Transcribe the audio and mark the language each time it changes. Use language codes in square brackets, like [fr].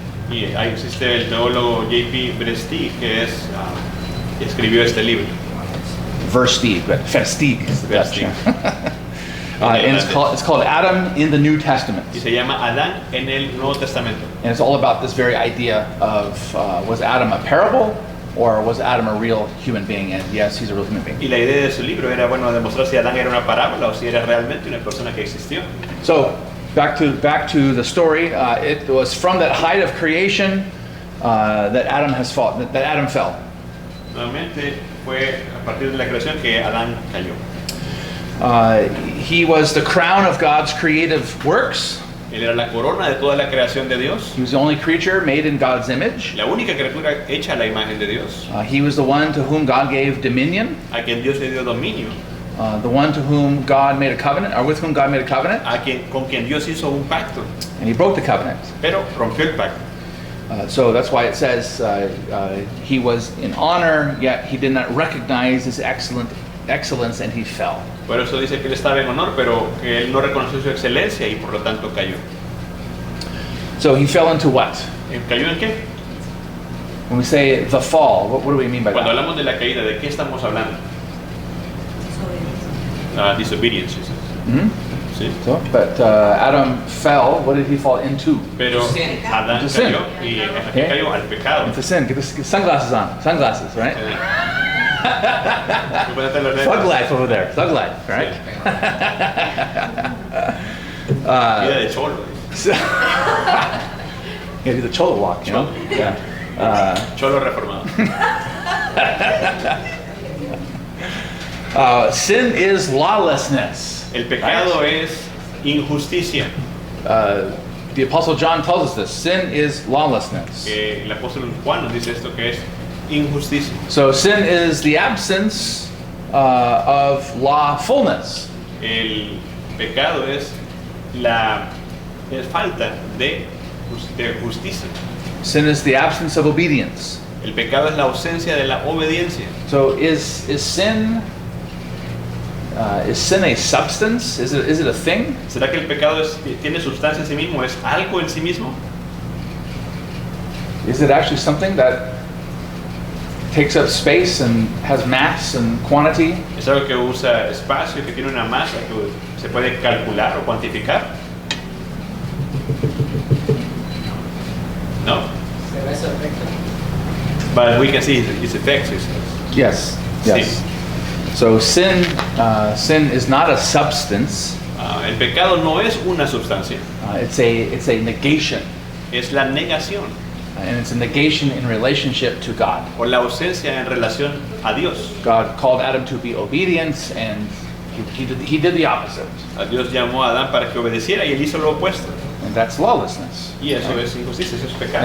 [es] Y ahí existe el teólogo J.P. Versteeg, que escribió este libro. [en] Versteeg, but Versteeg is the Dutch. Versteeg. And it's called Adam in the New Testament. [es] Y se llama Adán en el Nuevo Testamento. [en] And it's all about this very idea of was Adam a parable or was Adam a real human being? And yes, he's a real human being. [es] Y la idea de su libro era, bueno, demostrar si Adán era una parábola o si era realmente una persona que existió. [en] So back to the story. It was from that height of creation that Adam fell. [es] Nuevamente fue a partir de la creación que Adán cayó. [en] He was the crown of God's creative works. [es] Él era la corona de toda la creación de Dios, [en] He was the only creature made in God's image. [es] la única criatura hecha a la imagen de Dios, [en] He was the one to whom God gave dominion, [es] a quien Dios le dio dominio, [en] the one to whom God made a covenant, or with whom God made a covenant, [es] con quien Dios hizo un pacto, [en] and he broke the covenant. [es] pero rompió el pacto. [en] So that's why it says he was in honor, yet he did not recognize his excellence, and he fell. [es] Por eso dice que él estaba en honor, pero que él no reconoció su excelencia y por lo tanto cayó. [en] So he fell into what? [es] ¿Cayó en qué? [en] When we say the fall, what do we mean by [es] Cuando [en] that? [es] hablamos de la caída, ¿de qué estamos hablando? [en] Disobedience. Mhm. [es] ¿Sí? [en] So, but Adam fell. What did he fall into? [es] Pero [en] Sin. [es] Adán [en] Into sin. [es] cayó y ¿a qué cayó? Al pecado. [en] Into sin. Get the sunglasses on. Sunglasses, right? [es] Ponete los lentes. [en] Thug life over there. Thug life, right? [es] Vida de cholo. [en] So, yeah, do the cholo walk, you know? [es] Cholo. [en] Yeah. [es] Cholo reformado. [en] Sin is lawlessness. [es] El pecado es injusticia. [en] The Apostle John tells us this. Sin is lawlessness. [es] El apóstol Juan nos dice esto que es injusticia. [en] So sin is the absence of lawfulness. [es] El pecado es la falta de justicia. [en] Sin is the absence of obedience. [es] El pecado es la ausencia de la obediencia. [en] So is sin a substance? Is it a thing? [es] ¿Será que el pecado tiene sustancia en sí mismo? ¿Es algo en sí mismo? [en] Is it actually something that takes up space and has mass and quantity? [es] ¿Es algo que usa espacio y que tiene una masa que se puede calcular o cuantificar? No. Se ve su efecto. [en] But we can see its effects. Yes. Yes. So sin is not a substance. [es] El pecado no es una sustancia, [en] It's a negation, [es] es la negación [en] and it's a negation in relationship to God. [es] o la ausencia en relación a Dios. [en] God called Adam to be obedient, and he did the opposite, [es] A Dios llamó a Adán para que obedeciera y él hizo lo opuesto. [en] and that's lawlessness. [es] Y eso es injusticia, eso es pecado.